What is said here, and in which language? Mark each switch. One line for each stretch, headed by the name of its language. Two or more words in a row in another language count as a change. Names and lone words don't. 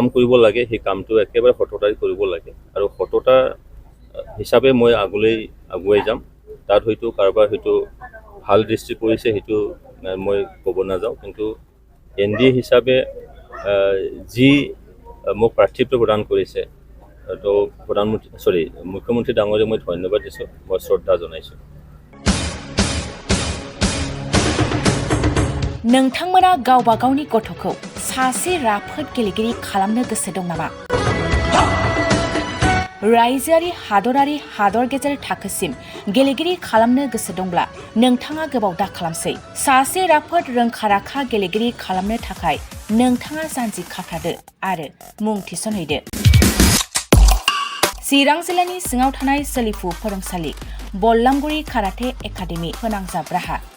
Assamese: কৰিব লাগে সেই কামটো একেবাৰে সততাৰে কৰিব লাগে আৰু সততা হিচাপে মই আগুৱাই যাম তাত হয়তো কাৰোবাৰ হয়তো ভাল দৃষ্টি পৰিছে সেইটো মই ক'ব নাযাওঁ কিন্তু NDA হিচাপে যি মোক প্ৰাৰ্থিত্ব প্ৰদান কৰিছে তো মুখ্যমন্ত্ৰী ডাঙৰীয়াক মই ধন্যবাদ দিছোঁ মই শ্ৰদ্ধা জনাইছোঁ
Bodo: नोंथांमोना गावबा गावनि गथ'खौ सासे राफोद गेलेगिरि खालामनो गोसो दं नामा? रायजोआरि हादरारि हादर गेजेर थाखोसिम गेलेगिरि खालामनो गोसो दंब्ला नोंथाङा गोबाव दा खालामसै सासे राफोद रोंखा-राखा गेलेगिरि खालामनो थाखाय नोंथाङा जानजि खाफ्रादो आरो मुं थिसनहैदो चिरां जिल्लानि सिङाव थानाय सोलिफु फोरोंसालि बल्लामगुरि काराटे एकाडेमि फोनांजाब राहा